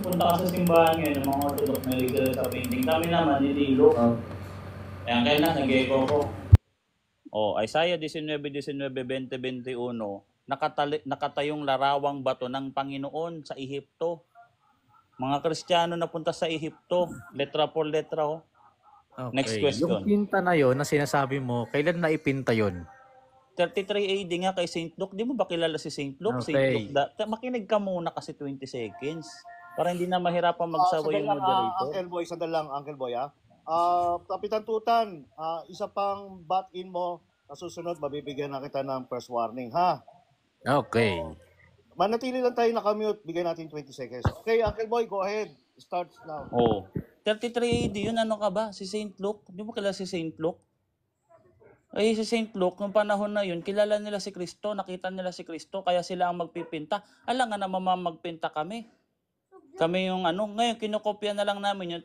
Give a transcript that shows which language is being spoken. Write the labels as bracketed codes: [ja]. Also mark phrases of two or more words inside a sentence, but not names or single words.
[tl] Punta ka sa simbahan ngayon, ng mga Orthodox na legal sa painting. Kami naman, nililo. Kaya kaya na, nag-echo ko. Isaiah 19, 19, 20, 21, nakatayong larawang bato ng Panginoon sa Ehipto. Mga Kristiyano na punta sa Ehipto, [es] letra por letra. [tl] Okay. [en] Next question. [tl] Yung pinta na yon na sinasabi mo, kailan na ipinta yon? 33 AD nga kay St. Luke. Di mo ba kilala si St. Luke? Okay. St. Luke, makinig ka muna kasi 20 seconds. Para hindi na mahirapan magsawa yung moderator. Uncle Boy, Kapitan Tutan, isa pang bat-in mo, nasusunod, mabibigyan na kita ng [en] first warning, [tl] ha? Okay. Manatili lang tayo nakamute, bigyan natin 20 seconds. [en] Okay, Uncle Boy, go ahead. Start now. [tl] 33 AD, yun ano ka ba? Si St. Luke? Di mo kilala si St. Luke? Si St. Luke, nung panahon na yun, kilala nila si Kristo, nakita nila si Kristo, kaya sila ang magpipinta. Alam nga naman magpinta kami. Kami yung ngayon kinokopya na lang namin yun.